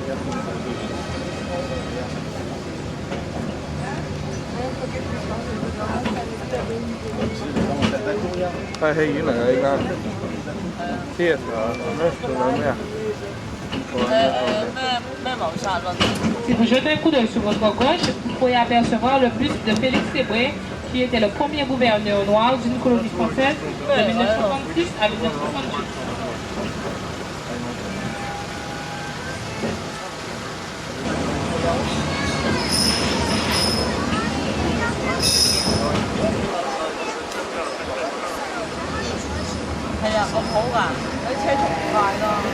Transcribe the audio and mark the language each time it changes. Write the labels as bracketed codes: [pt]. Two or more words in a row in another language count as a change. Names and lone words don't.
[yue] 係戲院嚟㗎，依家。theatre 咩？仲有咩啊？咩謀殺論？ [fr] Si vous jetez un coup d'œil sur votre gauche, vous pourrez apercevoir le buste de Félix Sébré, qui était le premier gouverneur noir d'une colonie française de 1936 à 1968. [yue] 係啊，咁好㗎，啲車速唔快咯。